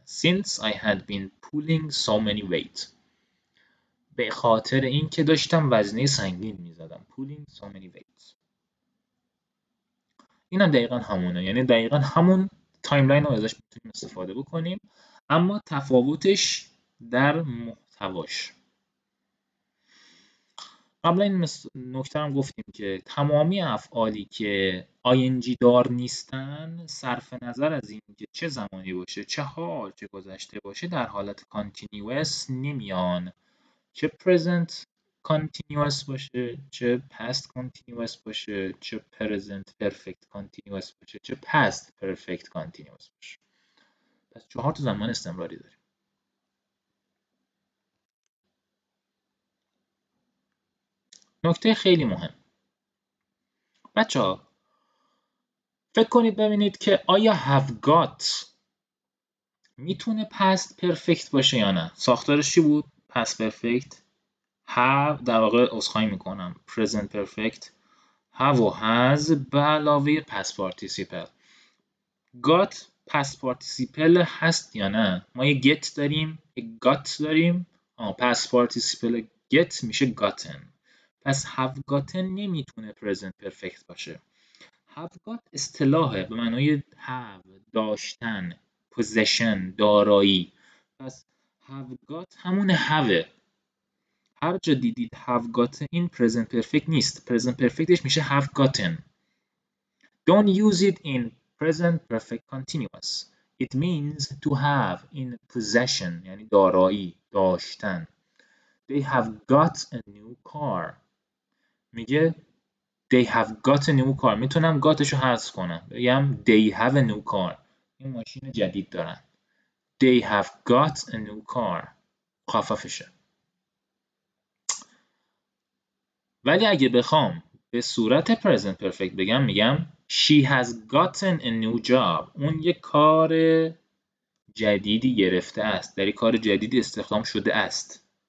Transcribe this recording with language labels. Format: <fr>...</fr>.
<en>Since I had been pulling so many weight.</en> <fa>به خاطر این که داشتم وزنه سنگین میزدم.</fa> <en>Pulling so many weight.</en> <fa>این هم دقیقا همونه. یعنی دقیقا همون تایملاین رو ازش میتونیم استفاده بکنیم اما تفاوتش در محتواش. قبلا این نکته هم گفتیم که تمامی افعالی که ING دار نیستن صرف نظر از این که چه زمانی باشه، چه حال، چه گذشته باشه، در حالت کانتینیوس نمیان. چه present continuous باشه، چه past continuous باشه، چه present perfect continuous باشه، چه past perfect continuous باشه. پس 4 تا زمان استمراری داریم. نکته خیلی مهم. بچه‌ها فکر کنید ببینید که آیا have got میتونه past perfect باشه یا نه؟ ساختارش چی بود؟ past perfect have، در واقع عذرخواهی میکنم present perfect have و has به علاوه past participle. got past participle هست یا نه؟ ما یه get داریم، یه got داریم. past participle get میشه gotten. پس have gotten نمیتونه present perfect باشه. have got اصطلاحه به معنای have داشتن، possession دارایی. پس have got همون have. هر جا دیدید have gotten این present perfect نیست. present perfectش میشه have gotten.</fa> <en>Don't use it in present perfect continuous. It means to have in possession</en> <fa>یعنی دارایی، داشتن.</fa> <en>They have got a new car. میگه they have got a new car.</en> <fa>میتونم gotشو حذف کنم.</fa> <en>بگم they have a new car. این ماشین جدید دارن. They have got a new car. خففشه.</en> <fa>ولی اگه بخوام به صورت present perfect بگم میگم</fa> <en>she has gotten a new job.</en> <fa>اون یک کار جدیدی گرفته است. در یک کار جدیدی استخدام شده است.</fa>